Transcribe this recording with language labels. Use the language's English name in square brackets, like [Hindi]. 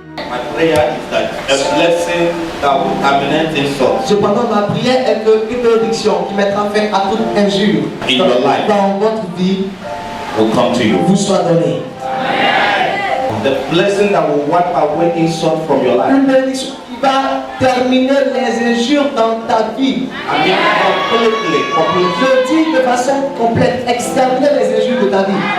[English] My prayer is that a blessing that will terminate insult [French] Cependant, ma prière est qu'une bénédiction qui mettra fin à toute injure [English] in your life [French] dans votre vie [English] will come to you. [French] vous soit donnée. [English] The blessing that will wipe away insult from your life. [French] Une bénédiction qui va terminer les injures dans ta vie. [English] I mean, completely. [French] Je dis de façon complète, exterminer les injures de ta vie.